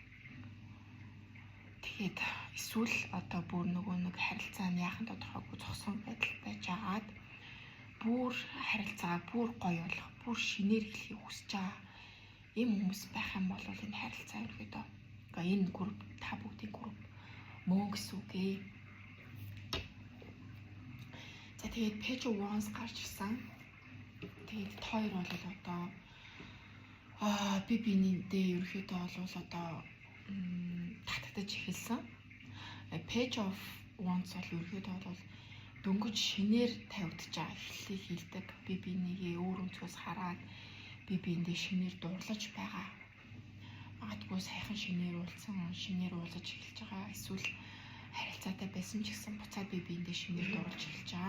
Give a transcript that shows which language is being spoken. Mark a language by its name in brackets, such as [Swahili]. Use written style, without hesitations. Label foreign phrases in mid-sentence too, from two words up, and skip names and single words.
[Mongolian] Тэгээд эсвэл одоо бүр нөгөө нэг харилцаа нь яахан тодорхойгүй зогсон байдал байж агаад бүр харилцаагаа бүр гоё болох, бүр шинээр эхлэхийг хүсэж байгаа ийм хүмүүс байх юм бол энэ харилцаа ерөөдөө энэ групп та бүгдийн групп мөн гэсэн үг ээ. За тэгээд [English] page once [Mongolian] гарч ирсэн. Тэгээд хоёр бол одоо би биенийдээ ерөөдөө бол одоо татагдаж эхэлсэн. [English] Page of once [Mongolian] бол ерөөдөө бол дөнгөж шинээр тавигдаж байгаа эхлэлийг хийдэг. Би бинийгээ өөр өнцгөөс хараад би биендээ шинээр дурлаж байгаа. Магадгүй сайхан шинээр уулзаж эхэлж байгаа. Эсвэл харилцаатай байсан ч гэсэн буцаад би биендээ шинээр дурлаж эхэлж байгаа.